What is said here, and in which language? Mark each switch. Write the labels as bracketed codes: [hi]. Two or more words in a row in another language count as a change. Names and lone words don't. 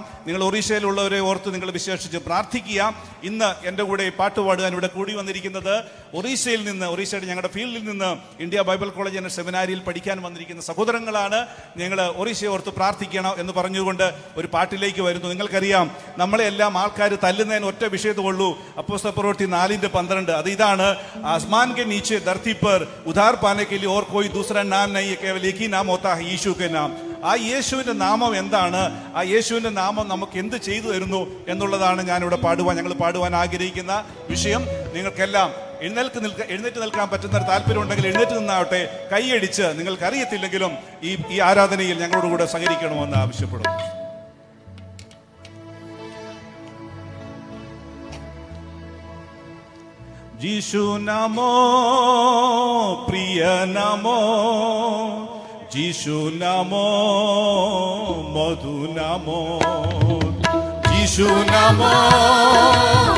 [ml] നിങ്ങൾ ഒറീസയിലുള്ളവരെ ഓർത്ത് നിങ്ങൾ വിശേഷിച്ച് പ്രാർത്ഥിക്കുക. ഇന്ന് എൻ്റെ കൂടെ പാട്ട് പാടുവാൻ ഇവിടെ കൂടി വന്നിരിക്കുന്നത് ഒറീസയിൽ നിന്ന്, ഒറീസയുടെ ഞങ്ങളുടെ ഫീൽഡിൽ നിന്ന് ഇന്ത്യ ബൈബിൾ കോളേജ് എന്ന സെമിനാരിയിൽ പഠിക്കാൻ വന്നിരിക്കുന്ന സഹോദരങ്ങളാണ്. നിങ്ങൾ ഒറീസയെ ഓർത്ത് പ്രാർത്ഥിക്കണം എന്ന് പറഞ്ഞുകൊണ്ട് ഒരു പാട്ടിലേക്ക് വരുന്നു. നിങ്ങൾക്കറിയാം, നമ്മളെ എല്ലാം ആൾക്കാർ തല്ലുന്നതിന് ഒറ്റ വിഷയത്തുള്ളൂ. അപ്പോസ്തല പ്രവൃത്തി 4:12 അത് ഇതാണ്, [hi] आसमान के नीचे धरती पर उधार पाने के लिए और कोई दूसरा नाम नहीं है, केवल एक ही नाम होता है, यीशु के नाम. [ml] ആ യേശുവിൻ്റെ നാമം എന്താണ്, ആ യേശുവിൻ്റെ നാമം നമുക്ക് എന്ത് ചെയ്തു തരുന്നു എന്നുള്ളതാണ് ഞങ്ങൾ പാടുവാൻ ആഗ്രഹിക്കുന്ന വിഷയം. നിങ്ങൾക്കെല്ലാം എഴുന്നേറ്റ് നിൽക്കാൻ പറ്റുന്ന താല്പര്യം ഉണ്ടെങ്കിൽ എഴുന്നേറ്റ് നിന്നാവട്ടെ. കൈയടിച്ച് നിങ്ങൾക്കറിയത്തില്ലെങ്കിലും ഈ ആരാധനയിൽ ഞങ്ങളോടുകൂടെ സഹകരിക്കണമെന്ന് ആവശ്യപ്പെടുന്നു. [bn] যিশু নামো প্রিয় নামো, যিশু নামো মধু নামো, যিশু নামো